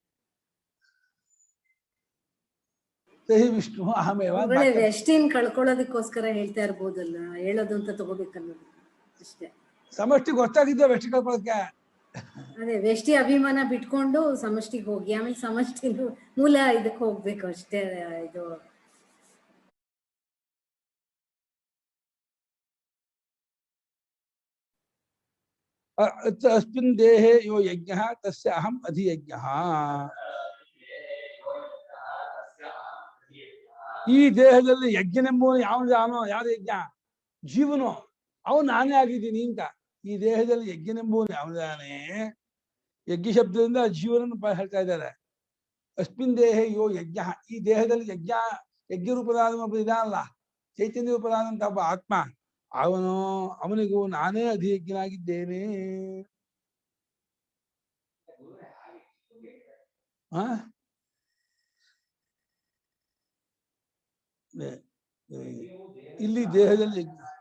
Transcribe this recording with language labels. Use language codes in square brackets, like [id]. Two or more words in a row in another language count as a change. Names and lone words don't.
[sa] ಸಹಿ ವಿಷ್ಣು ಅಹಮೇವ. [kn] ವ್ಯಷ್ಟಿನ್ ಕಳ್ಕೊಳ್ಳೋದಕ್ಕೋಸ್ಕರ ಹೇಳ್ತಾ ಇರ್ಬೋದಲ್ಲ, ಹೇಳೋದು ಅಂತ ತಗೋಬೇಕಲ್ಲ ಅಷ್ಟೇ. ಸಮಷ್ಟಿ ಗೊತ್ತಾಗಿದ್ದ ವ್ಯಷ್ಟಿ ಕಳ್ಕೊಳ್ಳೋಕೆ. ಅದೇ ವ್ಯಷ್ಟಿ ಅಭಿಮಾನ ಬಿಟ್ಕೊಂಡು ಸಮಷ್ಟಿಗೆ ಹೋಗಿ, ಆಮೇಲೆ ಸಮಷ್ಟಿ ಮೂಲ ಇದಕ್ಕೆ ಹೋಗ್ಬೇಕು ಅಷ್ಟೇ. ಇದು [sa] ಅಸ್ಮಿನ್ ದೇಹೇ ಯೋ ಯಜ್ಞ ತಸ್ಯ ಅಹಂ ಅಧಿಯಜ್ಞ. [kn] ಈ ದೇಹದಲ್ಲಿ ಯಜ್ಞನೆಂಬುವನು ಯಾವನು? ಯಾರು ಯಜ್ಞ? ಜೀವನು. ಅವನು ನಾನೇ ಆಗಿದ್ದೀನಿ ಅಂತ. ಈ ದೇಹದಲ್ಲಿ ಯಜ್ಞನೆಂಬುವನು ಯಾವನಾನೇ? ಯಜ್ಞ ಶಬ್ದದಿಂದ ಜೀವನನ್ನು ಹೇಳ್ತಾ ಇದ್ದಾರೆ. [sa] ಅಸ್ಮಿನ್ ದೇಹೇ ಯೋ ಯಜ್ಞ, [kn] ಈ ದೇಹದಲ್ಲಿ ಯಜ್ಞ ರೂಪದಾದ ಒಬ್ಬ ಇದಾನಲ್ಲ, ಚೈತನ್ಯ ರೂಪದಾದಂತ ಒಬ್ಬ ಆತ್ಮ, ಅವನಿಗೂ ನಾನೇ ಅಧಿಯಜ್ಞನಾಗಿದ್ದೇನೆ. ಇಲ್ಲಿ ದೇಹದಲ್ಲಿ ಯಜ್ಞ.